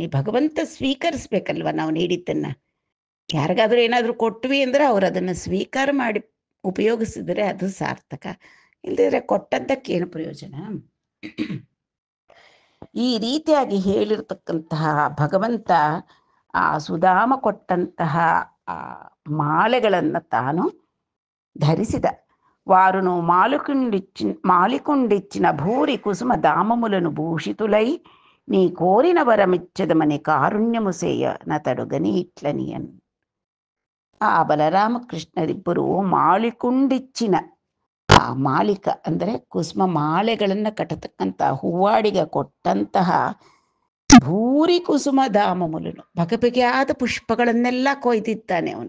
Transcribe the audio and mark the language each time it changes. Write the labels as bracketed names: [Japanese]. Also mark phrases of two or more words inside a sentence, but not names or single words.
[Kannada] ಭಗವಂತ ಸ್ವೀಕರಿಸ್ಬೇಕಲ್ವ ನಾವು ನೀಡಿದ್ದನ್ನು. ಯಾರಿಗಾದ್ರೂ ಏನಾದರೂ ಕೊಟ್ವಿ ಅಂದರೆ ಅವರು ಅದನ್ನು ಸ್ವೀಕಾರ ಮಾಡಿ ಉಪಯೋಗಿಸಿದರೆ ಅದು ಸಾರ್ಥಕ. ಇಲ್ಲದಿದ್ರೆ ಕೊಟ್ಟದ್ದಕ್ಕೇನು ಪ್ರಯೋಜನ? ಈ ರೀತಿಯಾಗಿ ಹೇಳಿರ್ತಕ್ಕಂತಹ ಭಗವಂತ ಆ ಸುಧಾಮ ಕೊಟ್ಟಂತಹ ಆ ಮಾಲೆಗಳನ್ನು ತಾನು ಧರಿಸಿದ. [Telugu] వారును మాలికుండిచ్చిన భూరి కుసుమ దామములను భూషితులై నీ కోరిన వరమిచ్చదమని కారుణ్యము సేయ నతడుగని ఇట్లనియన్. [Kannada] ಆ ಬಲರಾಮಕೃಷ್ಣರಿಬ್ಬರು ಮಾಲಿಕುಂಡಿಚ್ಚಿನ, ಆ ಮಾಲಿಕ ಅಂದರೆ ಕುಸುಮ ಮಾಲೆಗಳನ್ನು ಕಟ್ಟತಕ್ಕಂಥ ಹೂವಾಡಿಗ ಕೊಟ್ಟಂತಹ [Telugu] భూరి కుసుమ ధామములను, [Kannada] ಬಗೆಬಗೆಯಾದ ಪುಷ್ಪಗಳನ್ನೆಲ್ಲ ಕೊಯ್ದಿದ್ದಾನೆ ಅವನು.